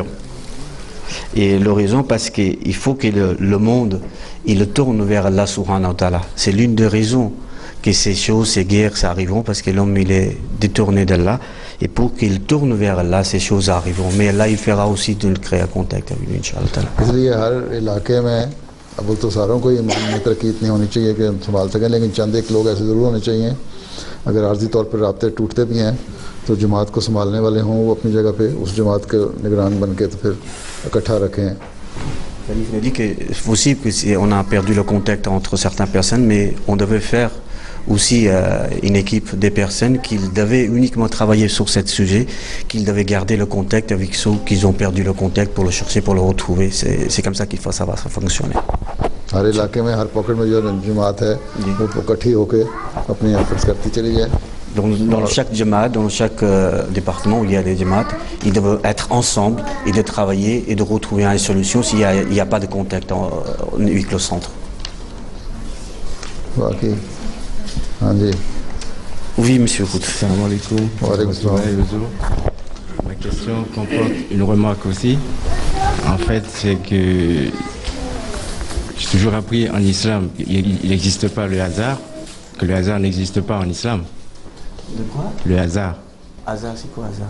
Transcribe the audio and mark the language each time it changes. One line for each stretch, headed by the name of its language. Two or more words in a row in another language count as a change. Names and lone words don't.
French: Et l'horizon, parce qu'il faut que le monde, il tourne vers Allah
Arabic: سبحانه وتعالى.
French: C'est l'une des raisons que ces choses, ces guerres, ça arriveront, parce que l'homme, il est détourné d'Allah. Et pour qu'il tourne vers Allah, ces choses arriveront. Mais Allah, il fera aussi de créer un contact avec lui,
Arabic: إن شاء الله تعالى.
Urdu: اس لیے ہر علاقے میں اب تو ساروں کو یہ ماننے ترقی اتنی ہونی چاہیے کہ ہم سنبھال سکیں، لیکن چند ایک لوگ ایسے ضرور ہونے چاہئیں اگر عارضی طور پر رابطے ٹوٹتے بھی ہیں تو جماعت کو سنبھالنے والے ہوں وہ اپنی جگہ پہ اس جماعت کے نگران بن کے تو پھر اکٹھا رکھیں.
French: Il a dit que c'est possible qu'on a perdu le contact entre certaines personnes, mais on devait faire aussi une équipe des personnes qui devaient uniquement travailler sur ce sujet, qu'ils devaient garder le contact avec ceux qui ont perdu le contact pour le chercher, pour le retrouver. C'est comme ça qu'il faut, ça va fonctionner.
Urdu: ہر علاقے میں ہر پاکٹ میں جو جماعت ہے وہ اکٹھی ہو کر اپنی ایفرٹس کرتی چلی جائے.
French: Dans chaque jamaat, dans chaque département où il y a des jamaats, ils doivent être ensemble et de travailler et de retrouver une solution s'il n'y a pas de contact avec le centre.
Urdu: باقی ہاں جی.
French: Oui, monsieur Kout.
Arabic: سلام عليكم. وعليكم سلام.
French: Ma question comporte une remarque aussi. En fait, c'est que j'ai toujours appris en islam qu'il n'existe pas le hasard, que le hasard n'existe pas en islam. De quoi? Le hasard. Hasard, c'est quoi hasard?